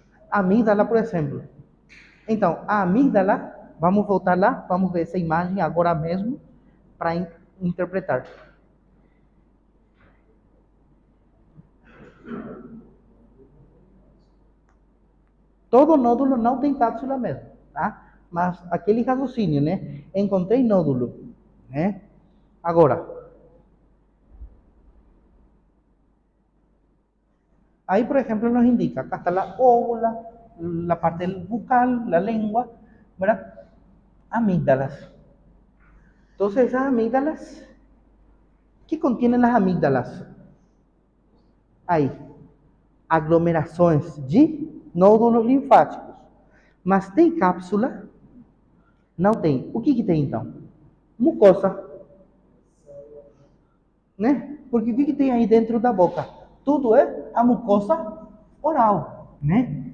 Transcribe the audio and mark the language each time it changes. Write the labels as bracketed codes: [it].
[pt] Amígdala, por exemplo. Então, a amígdala, vamos voltar lá, vamos ver essa imagem agora mesmo para interpretar. Todo nódulo não tem cápsula mesmo, tá? Mas aquele raciocínio, né? Encontrei nódulo, né? [es] Agora, ahí por ejemplo nos indica, acá está la óvula, la parte bucal, la lengua, ¿verdad? Amígdalas. Entonces esas amígdalas, ¿qué contienen las amígdalas? [pt] Aí, aglomerações de nódulos linfáticos. Mas tem cápsula? Não tem. O que tem então? Mucosa. Né? Porque o que tem aí dentro da boca? Tudo é a mucosa oral, né?